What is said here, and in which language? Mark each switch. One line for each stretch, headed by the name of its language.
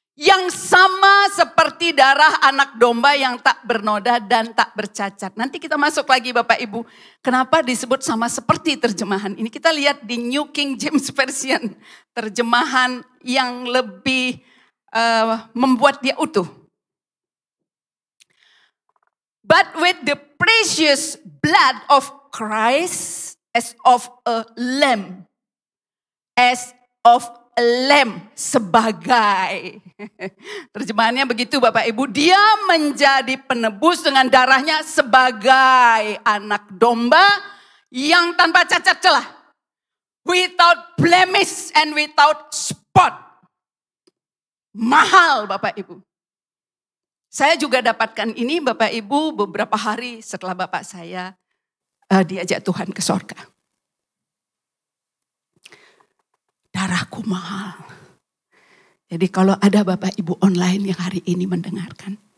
Indonesian: Yang sama seperti darah anak domba yang tak bernoda dan tak bercacat. Nanti kita masuk lagi Bapak Ibu. Kenapa disebut sama seperti terjemahan ini? Kita lihat di New King James Version. Terjemahan yang lebih membuat dia utuh.
English: But with the precious blood of Christ as of a lamb. As of a lamb sebagai.
Indonesian: Terjemahannya begitu Bapak Ibu. Dia menjadi penebus dengan darahnya sebagai anak domba yang tanpa cacat celah.
English: Without blemish and without spot.
Indonesian: Mahal Bapak Ibu. Saya juga dapatkan ini Bapak Ibu beberapa hari setelah Bapak saya diajak Tuhan ke sorga. Darahku mahal. Jadi kalau ada Bapak Ibu online yang hari ini mendengarkan.